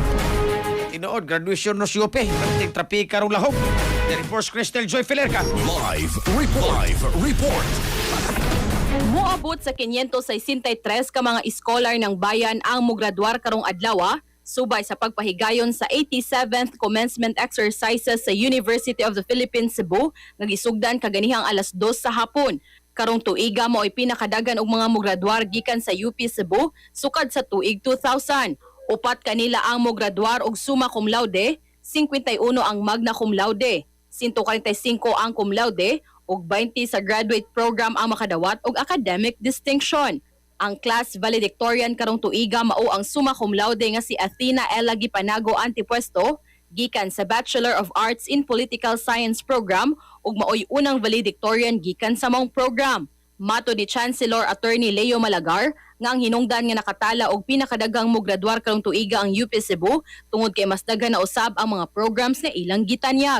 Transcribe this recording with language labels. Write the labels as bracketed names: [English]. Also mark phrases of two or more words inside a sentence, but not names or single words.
[Cebuano] Tinuod graduation no si UP. Perting trapika rong lahog. [English] The Force Crystal Joy Filerca. Live report. [Cebuano] Moabot sa 563 ka mga [Filipino] iskolar ng bayan [Cebuano] ang mograduar karong adlaw subay sa pagpahigayon sa [English] 87th commencement exercises [Cebuano] sa University of the Philippines Cebu nga gisugdan kaganihang alas 2 sa hapon. Karong tuiga mo ay pinakadagan og mga mograduar gikan sa UP Cebu sukad sa tuig 2000. Upat kanila ang mograduar og [Latin] summa cum laude, [Cebuano] 51 ang [Latin] magna cum laude, [Cebuano] 145 ang [Latin] cum laude [Cebuano] ug 20 sa [English] graduate program [Cebuano] ang makadawat og [English] academic distinction. [Cebuano] Ang class valedictorian karong tuiga mao ang [Latin] summa cum laude [Cebuano] nga si Athena Ella Gipanago Antipuesto gikan sa Bachelor of Arts in Political Science program ug maoy unang valedictorian gikan sa maong program. Mato ni Chancellor Attorney Leo Malagar nga ang hinungdan nga nakatala og pinakadaghang mograduar karong tuiga ang UP Cebu tungod kay mas daghan na usab ang mga programs nga ilang gitanyag.